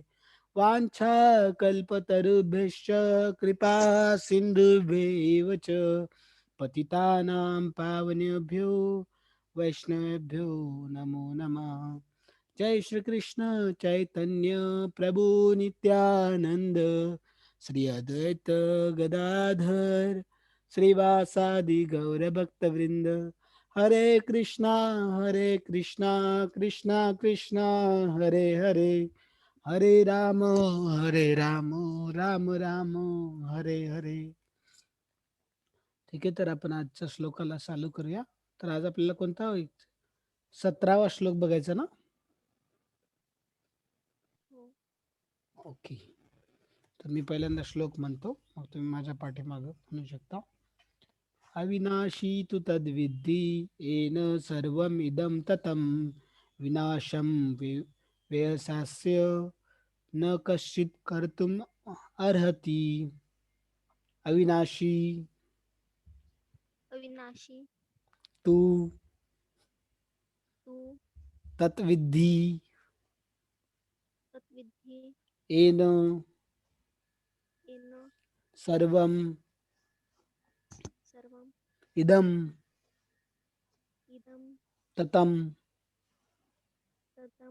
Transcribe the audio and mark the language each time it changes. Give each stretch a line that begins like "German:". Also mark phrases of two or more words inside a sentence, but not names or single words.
Sanskrit: वाञ्छा कल्पतरुभ्यश्च कृपा सिन्धुभ्येव च पतितानां पावनेभ्यो वैष्णवेभ्यो नमो नमः. जय श्री कृष्ण चैतन्य प्रभु नित्यानंद श्री अद्वैत गदाधर श्रीवासादि गौर भक्तवृंद. हरे कृष्णा कृष्णा कृष्णा हरे हरे हरे राम राम राम हरे हरे.
Marathi: ठीक आहे, तर आपण आजच्या श्लोकाला चालू करूया. तर आज आपल्याला कोणता 17वा श्लोक बघायचा ना. हो. ओके, तर मी पहिल्यांदा श्लोक म्हणतो, मग तुम्ही माझ्या पाठीमागं म्हणू शकता.
Sanskrit: अविनाशी तु तद्विद्धि येन सर्वम् इदं ततं विनाशं व्ययसास्य न कश्चित् कर्तुम् अर्हति. अविनाशी अविनाशी तू तू तत्विद्धि तत्विद्धि येन येन सर्वम् सर्वम् इदं इदं ततं ततं